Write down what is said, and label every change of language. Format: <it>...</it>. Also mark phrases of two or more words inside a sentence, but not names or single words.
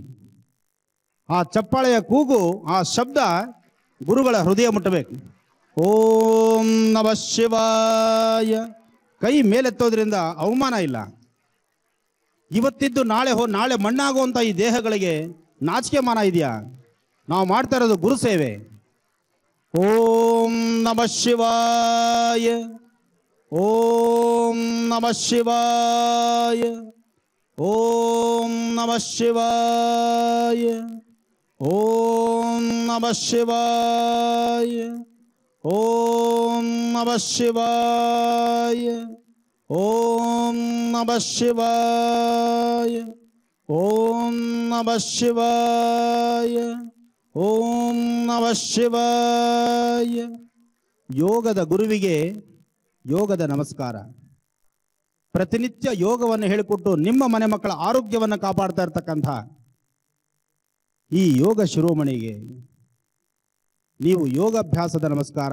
<kn>ಆ ಚಪ್ಪಾಳೆಯ ಕೂಗು, ಆ ಶಬ್ದ ಗುರುಗಳ ಹೃದಯ ಮುಟ್ಟಬೇಕು.</kn> <sa>ಓಂ ನಮಃ ಶಿವಾಯ.</sa> <kn>ಕೈ ಮೇಲೆತ್ತೋದ್ರಿಂದ ಅವಮಾನ ಇಲ್ಲ. ಇವತ್ತಿದ್ದು ನಾಳೆ ಮಣ್ಣಾಗುವಂಥ ಈ ದೇಹಗಳಿಗೆ ನಾಚಿಕೆ ಮಾನ ಇದೆಯಾ? ನಾವು ಮಾಡ್ತಾ ಇರೋದು ಗುರು ಸೇವೆ.</kn> <sa>ಓಂ ನಮಃ ಶಿವಾಯ, ಓಂ ನಮಃ ಶಿವಾಯ, ಓಂ ನಮಃ ಶಿವಾಯ, ಓಂ ನಮಃ ಶಿವಾಯ, ಓಂ ನಮಃ ಶಿವಾಯ, ಓಂ ನಮಃ ಶಿವಾಯ, ಓಂ ನಮಃ ಶಿವಾಯ, ಓಂ ನಮಃ ಶಿವಾಯ.</sa> <kn>ಯೋಗದ ಗುರುವಿಗೆ ಯೋಗದ ನಮಸ್ಕಾರ. ಪ್ರತಿನಿತ್ಯ ಯೋಗವನ್ನು ಹೇಳಿಕೊಟ್ಟು ನಿಮ್ಮ ಮನೆ ಮಕ್ಕಳ ಆರೋಗ್ಯವನ್ನು ಕಾಪಾಡ್ತಾ ಇರ್ತಕ್ಕಂಥ ಈ ಯೋಗ ಶಿರೋಮಣಿಗೆ ನೀವು ಯೋಗಾಭ್ಯಾಸದ ನಮಸ್ಕಾರ.</kn>